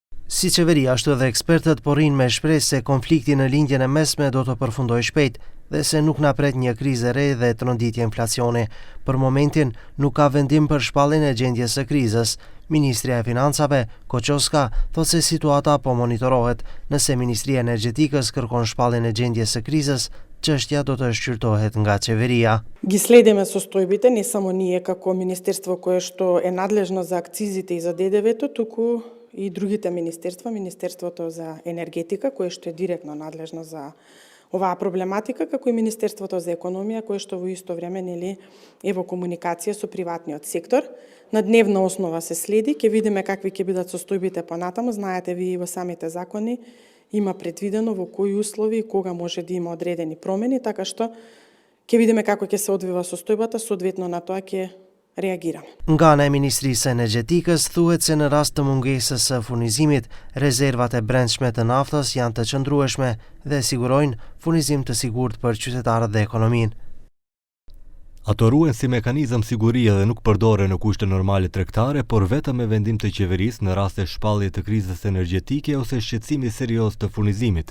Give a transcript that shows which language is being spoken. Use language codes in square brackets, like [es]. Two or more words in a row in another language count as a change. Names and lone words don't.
[sq] Si qeveria, ashtu edhe ekspertët porrin me shpresë se konflikti në lindjen e mesme do të përfundojë shpejt dhe se nuk na pret një krizë e re dhe tronditje inflacioni. Për momentin nuk ka vendim për shpalljen e gjendjes së krizës. Ministria e Financave, Koçoska, thotë se situata po monitorohet. Nëse Ministria e Energjetikës kërkon shpalljen e gjendjes së krizës, çështja do të shqyrtohet nga qeveria. [mk] Ги следиме состојбите, не само ние како министерство кое што е надлежно за акцизите и за ДДВ-то, туку и другите министерства, Министерството за енергетика, кое што е директно надлежно за оваа проблематика, како и Министерството за економија, кое што во исто време е во комуникација со приватниот сектор. На дневна основа се следи, ќе видиме какви ќе бидат состојбите понатаму. Знаете ви и во самите закони има предвидено во кои услови и кога може да има одредени промени, така што ќе видиме како ќе се одвива состојбата, соодветно на тоа ќе reagirame. [sq] Nga ana e Ministrisë së Energjetikës thuhet se në rast të mungesës së furnizimit, rezervat e brendshme të naftës janë të qëndrueshme dhe sigurojnë furnizim të sigurt për qytetarët dhe ekonominë. Ato ruhen si mekanizëm sigurie dhe nuk përdoren në kushte normale tregtare, por vetëm me vendim të qeverisë në rast të shpallje të krizës energjetike ose shqetësimi serioz të furnizimit.